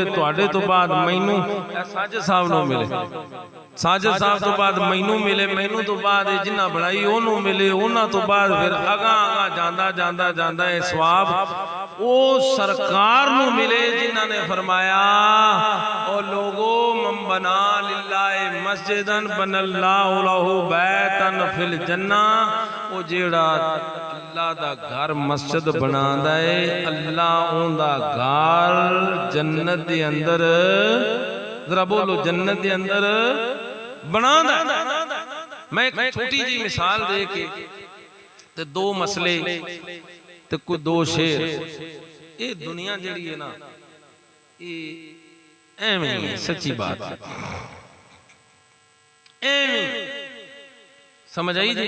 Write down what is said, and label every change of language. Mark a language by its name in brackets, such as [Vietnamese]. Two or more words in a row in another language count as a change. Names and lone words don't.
[Punjabi] تہاڈے تو بعد مینوں ساجد صاحب نوں ملے، ساجد صاحب تو بعد مینوں ملے، مینوں تو بعد جنہاں بنائی اونوں ملے، انہاں تو بعد فیر اگاں اگاں جاندا جاندا جاندا یہ ثواب او سرکار نوں ملے جنہاں نے فرمایا او لوگو [Arabic] من بنى لله مسجدا بنى‌الله له بيتا في الجنة. [Punjabi] او جیہڑا اللہ دا گھر مسجد بناندا ہے، اللہ اوندا گھر جنت دے اندر، ذرا بولو جنت دے اندر بناندا. میں ایک چھوٹی جی مثال دے کے تے 2 مسئلے تے کوئی 2 شعر، یہ دنیا جڑی ہے نا یہ ایویں ہی سچی بات ہے، ایویں سمجھ آئی جی.